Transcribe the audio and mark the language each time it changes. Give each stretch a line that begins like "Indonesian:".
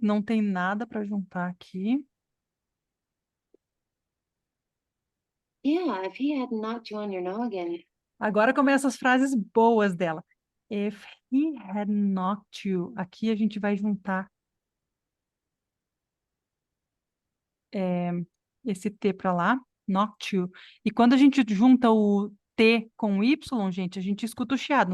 Portuguese: Não tem nada para juntar aqui.
English: Yeah, if he hadn't knocked you on your noggin.
Portuguese: Agora começam as frases boas dela.
English: If he had knocked you.
Portuguese: Aqui a gente vai juntar esse T para lá.
English: Knocked you.
Portuguese: E quando a gente junta o T com o Y, gente, a gente escuta o chiado.